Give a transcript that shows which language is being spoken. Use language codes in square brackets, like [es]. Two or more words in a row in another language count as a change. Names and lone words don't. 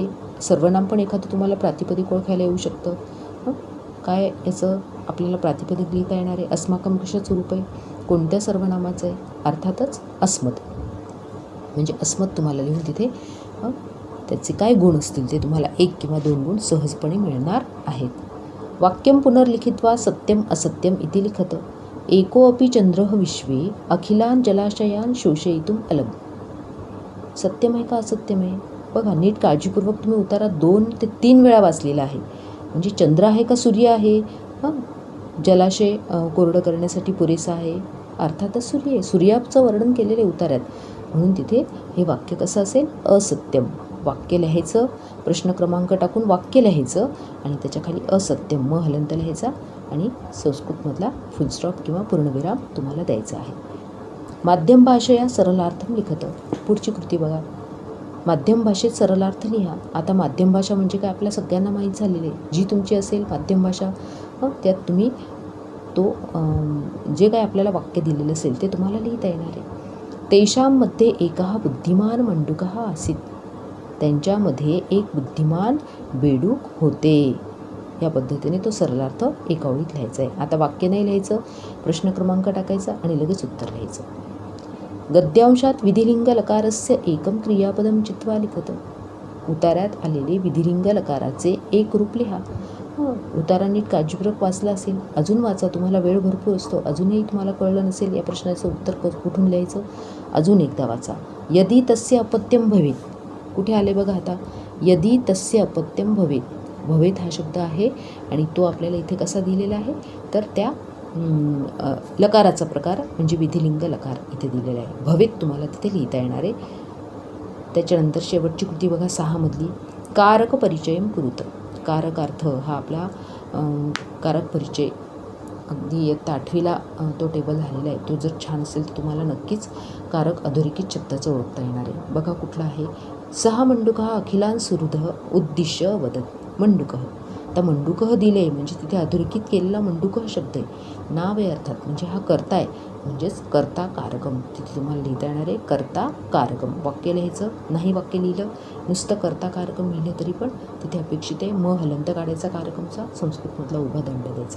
[mr] सर्वनाम पण एखादं तुम्हाला प्रातिपदिक ओळखायला येऊ शकतं. काय याचं आपल्याला प्रातिपदिक लिहिता येणार आहे. अस्माकम कशाचं रूप आहे, कोणत्या सर्वनामाचं आहे, अर्थातच अस्मत्. म्हणजे अस्मत् तुम्हाला लिहून तिथे त्याचे काय गुण असतील ते तुम्हाला 1 किंवा 2 गुण सहजपणे मिळणार आहेत. [sa] वाक्यम पुनर्लिखित्वा सत्यम असत्यम इति लिखत. एको अपि चंद्रः विश्वे अखिलान जलाशयान शोषयितुम अलग. [mr] सत्यम आहे का असत्यम आहे बघा, नीट काळजीपूर्वक तुम्ही उतारा 2 ते 3 वेळा वाचलेला आहे. म्हणजे चंद्र आहे का सूर्य आहे, जलाशय कोरडं करण्यासाठी पुरेसा आहे, अर्थातच सूर्य आहे. सूर्याचं वर्णन केलेले उतार्यात, म्हणून तिथे हे वाक्य कसं असेल, असत्यम. वाक्य लिहायचं, प्रश्न क्रमांक टाकून वाक्य लिहायचं आणि त्याच्याखाली असत्यम म हलंत लिहायचा आणि संस्कृतमधला फुलस्टॉप किंवा पूर्णविराम तुम्हाला द्यायचा आहे. [sa] माध्यम भाषेया सरलार्थम लिखत. [mr] पुढची कृती बघा. माध्यम भाषेत सरलार्थ लिहा. आता माध्यम भाषा म्हणजे काय आपल्या सगळ्यांना माहीत झालेली आहे. जी तुमची असेल माध्यम भाषा, त्यात तुम्ही तो जे काय आपल्याला वाक्य दिलेलं असेल ते तुम्हाला लिहिता येणार आहे. [sa] तेषांमध्ये एकः बुद्धिमान मंडूकः आसीत्. [mr] त्यांच्यामध्ये एक बुद्धिमान बेडूक होते. या पद्धतीने तो सरलार्थ एका ओळीत लिहायचा आहे. आता वाक्य नाही लिहायचं, प्रश्न क्रमांक टाकायचा आणि लगेच उत्तर लिहायचं. [sa] गद्यांशात विधिलिंग लकारस्य एकम क्रियापदम चित्वा लिखत. [mr] उतार्यात आलेले विधिलिंग लकाराचे एक रूप लिहा. उतारा नीट काळजीपूर्वक वाचला असेल, अजून वाचा, तुम्हाला वेळ भरपूर असतो. अजूनही तुम्हाला कळलं नसेल या प्रश्नाचं उत्तर कुठून लिहायचं, अजून एकदा वाचा. [sa] यदि तस्य अपत्यम भवेत. [mr] कुठे आले बघा आता, [sa] यदि तस्य अपत्यम भवेत. [mr] भवेत हा शब्द आहे आणि तो आपल्याला इथे कसा दिलेला आहे, तर त्या लकाराचा प्रकार म्हणजे विधिलिंग लकार इथे दिलेला आहे. भवेत तुम्हाला तिथे लिहिता येणार आहे. त्याच्यानंतर शेवटची कृती बघा 6 मधली. [sa] कारक परिचयम कुरुत. [mr] कारक अर्थ हा आपला कारक परिचय अगदी इयत्ता 8वीला तो टेबल झालेला आहे. तो जर छान असेल तर तुम्हाला नक्कीच कारक अधोरेखित शब्दाचं ओळखता येणार आहे. बघा कुठला आहे, सहा [sa] मंडूकः अखिलान सुहृदः उद्दिश्य वदत. [mr] मंडूकः. आता मंडूकः दिले म्हणजे तिथे अधोरेखित केलेला मंडूकः शब्द आहे, नाव आहे अर्थात, म्हणजे हा कर्ता आहे, म्हणजेच [sa] कर्ता कारकम. [mr] तिथे तुम्हाला लिहिता येणार आहे [sa] कर्ता कारकम. [mr] वाक्य लिहायचं नाही, वाक्य लिहिलं नुसतं [sa] कर्ता कारकम [mr] लिहिलं तरी पण तिथे अपेक्षित आहे म हलंत काढायचा कारकमचा, संस्कृतमधला उभा दंड द्यायचा.